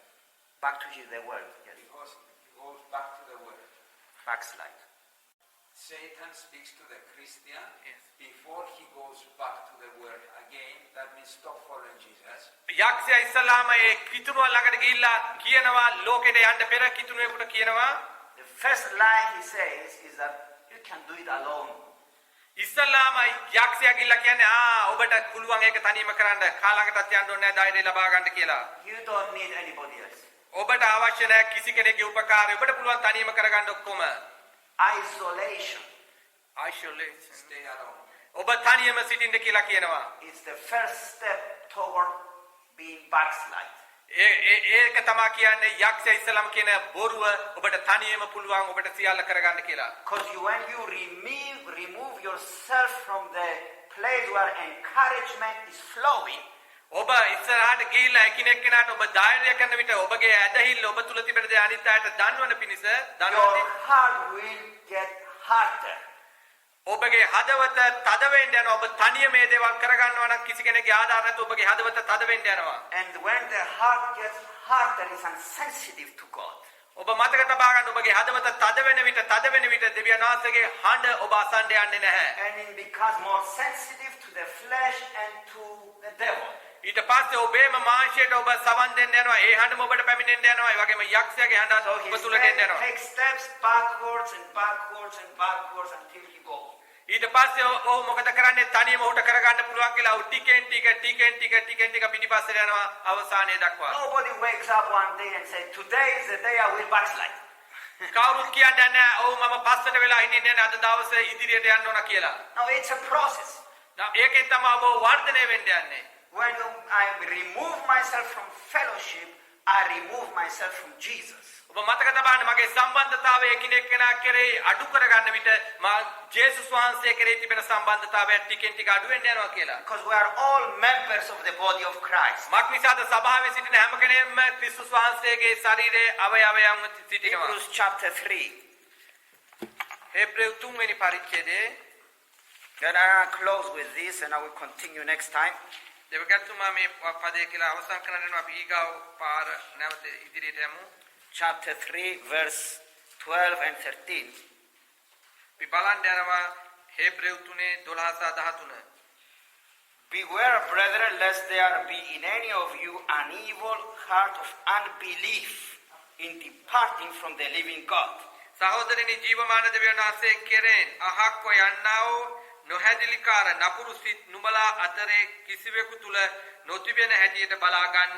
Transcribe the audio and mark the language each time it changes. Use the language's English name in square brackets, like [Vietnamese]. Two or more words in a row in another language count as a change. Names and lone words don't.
[English] Back to the world. Yes. Because he goes back to the world. Backslide. Satan speaks to the Christian Yes. before he goes back to the world again. That means stop following Jesus. [Sinhala] යක්ෂයා ඉස්සලාම ඒ කිතුනුව ළඟට ගිහිල්ලා කියනවා ලෝකෙට යන්න පෙර කිතුනුවෙකුට කියනවා [English] The first lie he says is that you can do it alone. [Sinhala] ඉස්සලාම යක්ෂයා ගිහිල්ලා කියන්නේ ඔබට පුළුවන් ඒක තනියම කරන්න කාලයකටත් යන්න ඕනේ නැහැ ධෛර්යය ලබා ගන්න කියලා. [English] You don't need anybody else. [Sinhala] ඔබට අවශ්‍ය නැහැ කිසි කෙනෙකුගේ උපකාරය. ඔබට පුළුවන් තනියම කරගන්න ඔක්කොම. [English] Isolation Isolation. Stay alone. [Sinhala] ඔබ තනියම සිටින්න කියලා කියනවා. [English] is the first step toward being backslide. [Sinhala] ඒක තමයි කියන්නේ යක්ෂයා ඉස්සලාම කියන බොරුව ඔබට තනියම පුළුවන් ඔබට සියල්ල කරගන්න කියලා. [English] Because when you remove yourself from the place where encouragement is flowing, [Sinhala] ඔබ ඉස්සරහට ගිහිල්ලා එකිනෙක කෙනාට ඔබ ධෛර්යය කරන විට ඔබගේ ඇදහිල්ල ඔබ තුල තිබෙන දේ අනිත් අයට දන්වන පිණිස [English] your [Sinhala] දන්වන්නේ [English] heart will get harder. [Sinhala] ඔබගේ හදවත තද වෙන්න යනවා. ඔබ තනියම මේ දේවල් කරගන්නවා නම් කිසි කෙනෙකුගේ ආධාර නැතුව ඔබගේ හදවත තද වෙන්න යනවා. [English] And when the heart gets harder, it's insensitive to God. [Sinhala] ඔබ මතක තබා ගන්න ඔබගේ හදවත තද වෙන විට දෙවියන් වහන්සේගේ හඬ ඔබ අසන්න යන්නේ නැහැ. [English] And it becomes more sensitive to the flesh and to the devil. [Sinhala] ඊට පස්සේ ඔබේම මාංශයට ඔබ සවන් දෙන්න යනවා. ඒ හඬම ඔබට පැමිණෙන්න යනවා. ඒ වගේම යක්ෂයාගේ හඬ [English] So [Sinhala] ඔබ [English] he [Sinhala] තුල ගෙන්න යනවා. [English] takes steps backwards and backwards and backwards until he goes. [Sinhala] ඊට පස්සේ ඔහු මොකද කරන්නේ තනියම උට කරගන්න පුළුවන් කියලා ඔහු ටිකෙන් ටික පිටිපස්සට යනවා අවසානයේ දක්වා. [English] Nobody wakes up one day and says, today is the day I will backslide. [Sinhala] කවුරුත් කියන්නේ නැහැ ඔව් මම පස්සට වෙලා ඉන්නේ නැහැ අද දවසේ ඉදිරියට යන්න ඕන කියලා. [English] No, it's a process. [Sinhala] ඒකෙන් තමයි ඔබ වර්ධනය වෙන්න යන්නේ. [English] When I remove myself from fellowship, I remove myself from Jesus. [Sinhala] ඔබ මතක තබන්න මගේ සම්බන්ධතාවය එකිනෙක කෙනා කෙරෙහි අඩු කරගන්න විට මා ජේසුස් වහන්සේ කෙරෙහි තිබෙන සම්බන්ධතාවය ටිකෙන් ටික අඩු වෙන්න යනවා කියලා. [English] Because we are all members of the body of Christ. [Sinhala] මක්නිසාද සභාවේ සිටින හැම කෙනෙක්ම ක්‍රිස්තුස් වහන්සේගේ ශරීරයේ අවයවයන්ව සිටිනවා. [English] Hebrews chapter 3. [Sinhala] හේබ්‍රේව 3 වෙනි පරිච්ඡේදයේ [English] Then I will close with this and I will continue next time. [Sinhala] දෙවගත්තුමා මේ පදේ කියලා අවසන් කරන්න යනවා. අපි ඊගාව පාර නැවත ඉදිරියට යමු. [English] Chapter 3, verse 12 and 13. [Sinhala] අපි බලන්න යනවා හේබ්‍රේව 3:12-13. [English] Beware, brethren, lest there be in any of you an evil heart of unbelief in departing from the living God. [Sinhala] සහෝදරනි ජීවමාන දෙවියන් වහන්සේ කෙරෙන් අහක්ව යන්නා වූ නොහැදිලිකාර නපුරු සිත් නුඹලා අතරේ කිසිවෙකු තුල නොතිබෙන හැටියට බලා ගන්න.